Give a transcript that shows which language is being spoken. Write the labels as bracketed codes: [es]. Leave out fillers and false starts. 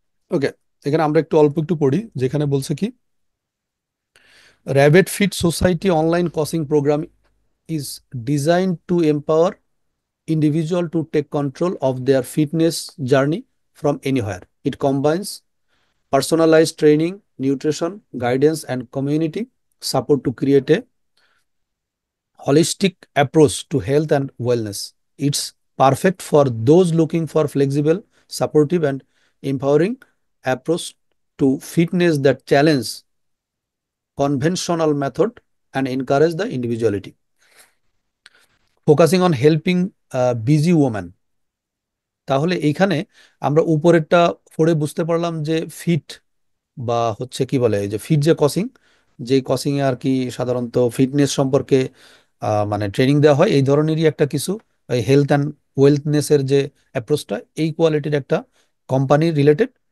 [bn] ওকে, এখানে আমরা একটু অল্প একটু পড়ি, যেখানে বলছে কি, [en] Rabbit fit society online coaching program is design to empower individual to take control of their fitness journey from anywhere. It combines personalized training, nutrition, guidance, and community support to create a holistic approach to health and wellness. It's perfect for those looking for flexible, supportive, and empowering approach to fitness that challenge conventional method and encourage the individuality. Focusing on helping busy women. [bn] তাহলে এইখানে আমরা উপরেরটা পড়ে বুঝতে পারলাম যে fit, বা হচ্ছে কি বলে, এই যে ফিট যে কোচিং, যে কোচিং এ আর কি সাধারণত ফিটনেস সম্পর্কে মানে ট্রেনিং দেওয়া হয়, এই ধরনেরই একটা কিছু হেলথ অ্যান্ড ওয়েলথনেসের যে অ্যাপ্রোচটা, এই কোয়ালিটির একটা কোম্পানি রিলেটেড।